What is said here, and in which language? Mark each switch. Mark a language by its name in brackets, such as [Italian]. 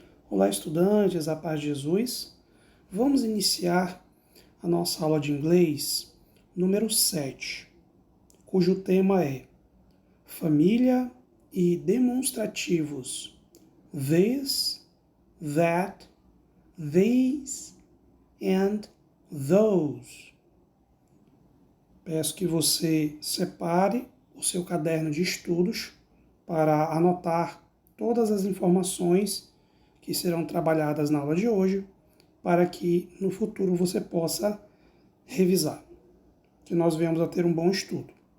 [Portuguese] Olá, estudantes, a paz de Jesus. Vamos iniciar a nossa aula de inglês número 7, cujo tema é família e demonstrativos. [English] This, that, these and those. [Portuguese] Peço que você separe o seu caderno de estudos para anotar todas as informações que serão trabalhadas na aula de hoje, para que no futuro você possa revisar, que nós venhamos a ter um bom estudo.